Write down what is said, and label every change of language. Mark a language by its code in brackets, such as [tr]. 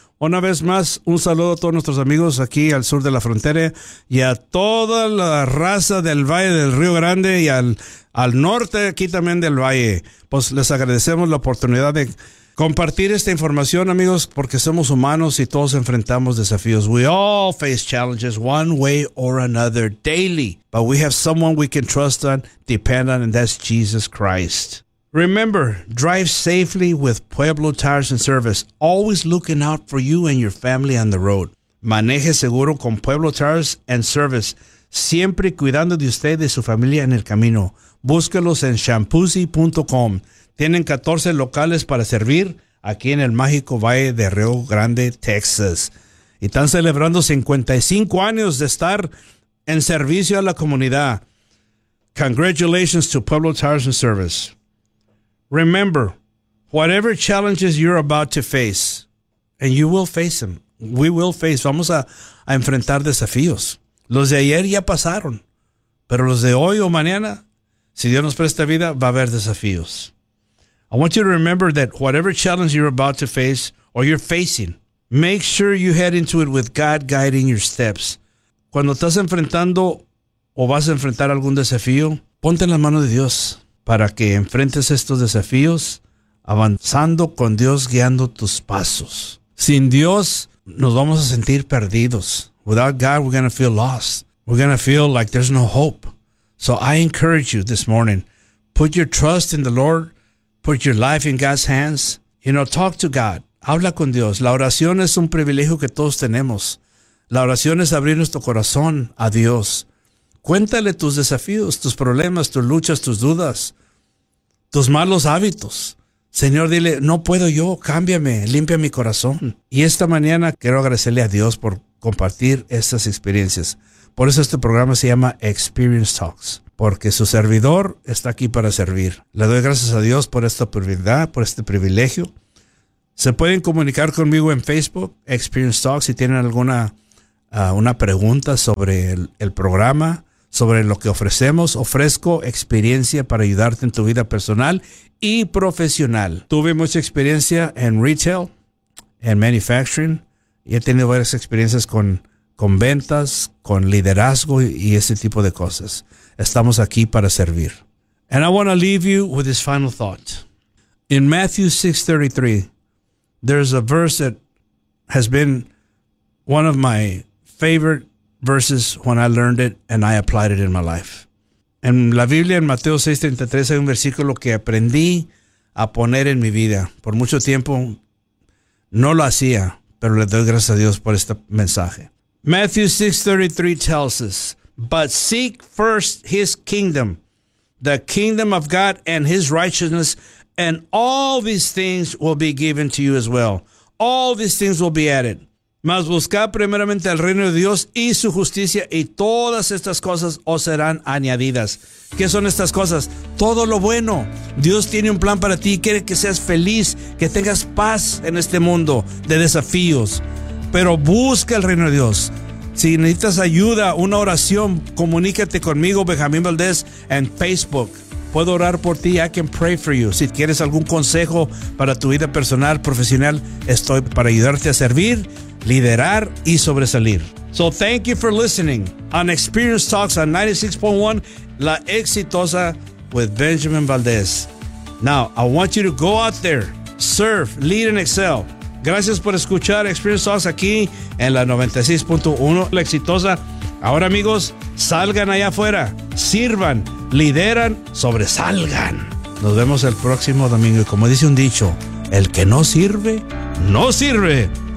[es] Una vez más, un saludo a todos nuestros amigos aquí al sur de la frontera y a toda la raza del Valle del Río Grande y al norte aquí también del Valle. Pues les agradecemos la oportunidad de compartir esta información, amigos, porque somos humanos y todos enfrentamos desafíos. [en] We all face challenges one way or another daily, but we have someone we can trust on, depend on, and that's Jesus Christ. Remember, drive safely with Pueblo Tires and Service, always looking out for you and your family on the road. [es] Maneje seguro con Pueblo Tires and Service, siempre cuidando de usted y su familia en el camino. Búsquelos en shampoozy.com. Tienen 14 locales para servir aquí en el mágico Valle de Río Grande, Texas. Y están celebrando 55 años de estar en servicio a la comunidad. [en] Congratulations to Pueblo Tires and Service. Remember, whatever challenges you're about to face, and you will face them, we will face, [es] vamos a enfrentar desafíos. Los de ayer ya pasaron, pero los de hoy o mañana, si Dios nos presta vida, va a haber desafíos. [en] I want you to remember that whatever challenge you're about to face or you're facing, make sure you head into it with God guiding your steps. [es] Cuando estás enfrentando o vas a enfrentar algún desafío, ponte en las manos de Dios para que enfrentes estos desafíos avanzando con Dios guiando tus pasos. Sin Dios, nos vamos a sentir perdidos. [en] Without God, we're going to feel lost. We're going to feel like there's no hope. So I encourage you this morning, put your trust in the Lord. Put your life in God's hands. You know, talk to God. [es] Habla con Dios. La oración es un privilegio que todos tenemos. La oración es abrir nuestro corazón a Dios. Cuéntale tus desafíos, tus problemas, tus luchas, tus dudas, tus malos hábitos. Señor, dile, no puedo yo, cámbiame, limpia mi corazón. Y esta mañana quiero agradecerle a Dios por compartir estas experiencias. Por eso este programa se llama Experience Talks. Porque su servidor está aquí para servir. Le doy gracias a Dios por esta oportunidad, por este privilegio. Se pueden comunicar conmigo en Facebook, Experience Talk, si tienen alguna una pregunta sobre el programa, sobre lo que ofrecemos. Ofrezco experiencia para ayudarte en tu vida personal y profesional. Tuve mucha experiencia en retail, en manufacturing, y he tenido varias experiencias con ventas, con liderazgo y ese tipo de cosas. Estamos aquí para servir. [en] And I want to leave you with this final thought. In Matthew 6:33, there's a verse that has been one of my favorite verses when I learned it and I applied it in my life. [es] En la Biblia, en Mateo 6:33, hay un versículo que aprendí a poner en mi vida. Por mucho tiempo no lo hacía, pero le doy gracias a Dios por este mensaje. [en] Matthew 6:33 tells us, "But seek first his kingdom, the kingdom of God and his righteousness, and all these things will be given to you as well." All these things will be added. [es] Mas buscad primeramente el reino de Dios y su justicia, y todas estas cosas os serán añadidas. ¿Qué son estas cosas? Todo lo bueno. Dios tiene un plan para ti. Quiere que seas feliz, que tengas paz en este mundo de desafíos. Pero busca el reino de Dios. Si necesitas ayuda, una oración, comunícate conmigo, Benjamín Valdés, en Facebook. Puedo orar por ti. [en] I can pray for you. [es] Si quieres algún consejo para tu vida personal, profesional, estoy para ayudarte a servir, liderar y sobresalir. [en] So thank you for listening on Experience Talks on 96.1, La Exitosa with Benjamín Valdés. Now, I want you to go out there, serve, lead and excel. [es] Gracias por escuchar Experience Talks aquí en la 96.1, La Exitosa. Ahora, amigos, salgan allá afuera, sirvan, lideran, sobresalgan. Nos vemos el próximo domingo. Y como dice un dicho, el que no sirve, no sirve.